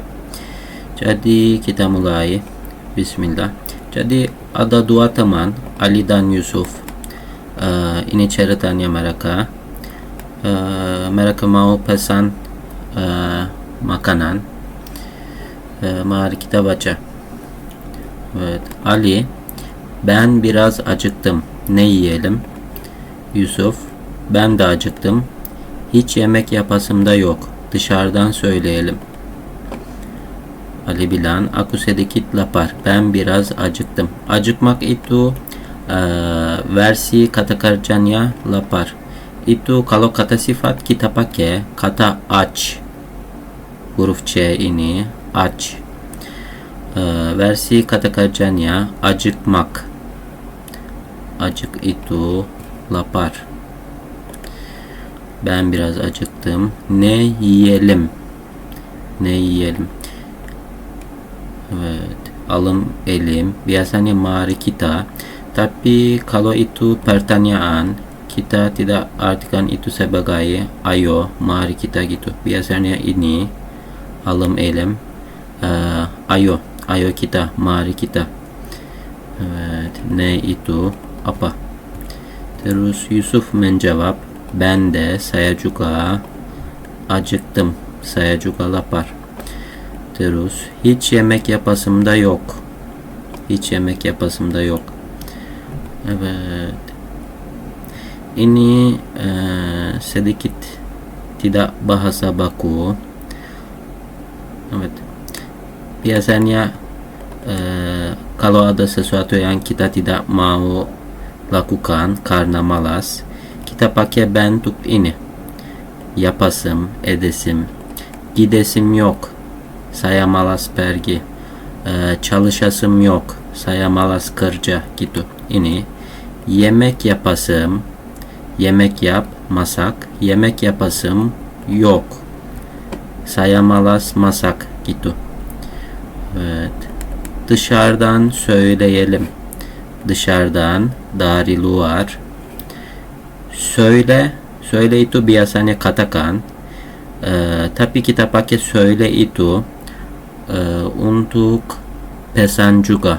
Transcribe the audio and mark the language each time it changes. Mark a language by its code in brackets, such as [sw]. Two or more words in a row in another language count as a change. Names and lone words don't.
[id] Jadi kita mulai. Bismillah. Jadi ada dua teman, Ali dan Yusuf. Ini ceritanya mereka. Mereka mau pesan makanan. Mari kita baca. [tr] Evet. Ali, ben biraz acıktım. Ne yiyelim? Yusuf, ben de acıktım. Hiç yemek yapasım da yok. Dışarıdan söyleyelim. [id] Ali bilang, aku sedikit lapar. [tr] Ben biraz acıktım. [id] Acıkmak itu versi kata kerjanya lapar. Itu kalau kata sifat kita pakai kata aç. Huruf C ini aç. Versi kata kerjanya acıkmak. Acık itu lapar. [tr] Ben biraz acıktım. Ne yiyelim? Ne yiyelim? Evet, alım elim. [id] Biasanya mari kita. Tapi kalau itu pertanyaan, kita tidak artikan itu sebagai ayo, mari kita gitu. Biasanya ini [tr] alım elim. [id] Ayo, ayo kita, mari kita. Evet, ne itu apa? Terus Yusuf menjawab, [tr] ben de, [id] saya juga acıktım. Saya juga lapar. [tr] Terus hiç yemek yapasım da yok. Hiç yemek yapasım da yok. Evet. [id] Ini sedikit tidak bahasa baku. [tr] Evet. [id] Biasanya kalau ada sesuatu yang kita tidak mau lakukan karena malas, kita pakai bentuk ini. [tr] Yapasım, edesim, gidesim yok. [id] Saya malas pergi. [tr] Çalışasım yok. [id] Saya malas kerja gitu. [tr] Ini yemek yapasım, yemek yap, masak. Yemek yapasım yok. [id] Saya malas masak gitu. [tr] Evet. Dışarıdan söyleyelim. Dışarıdan, [id] dari luar. [tr] Söyle, söyle [id] itu biasanya katakan. Tapi kita pakai söyle itu untuk pesan juga.